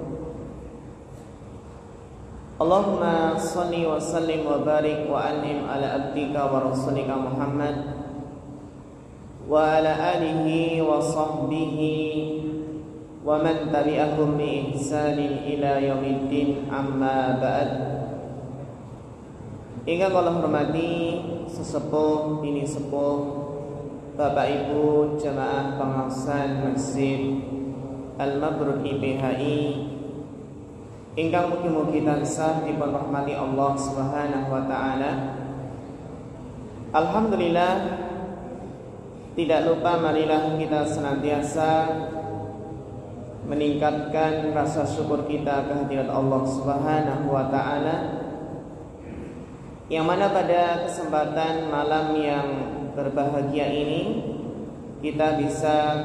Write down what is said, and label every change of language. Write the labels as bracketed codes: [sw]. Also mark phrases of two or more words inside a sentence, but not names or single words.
[ar] اللهم صل وسلم وبارك وأنعم على عبدك ورسولك محمد وعلى آله وصحبه ومن تبعهم بإحسان إلى يوم الدين، أما بعد. [jv] Ingkang kula hormati sesepuh bini sepuh, Bapak Ibu jamaah pengawasan Masjid Al-Mabrur IPHI ingkang mugi-mugi tansah dipun rahmati [ar] الله سبحانه وتعالى. [jv] Alhamdulillah, [id] tidak lupa marilah kita senantiasa meningkatkan rasa syukur kita kehadirat [ar] الله سبحانه و [id] taala, yang mana pada kesempatan malam yang berbahagia ini kita bisa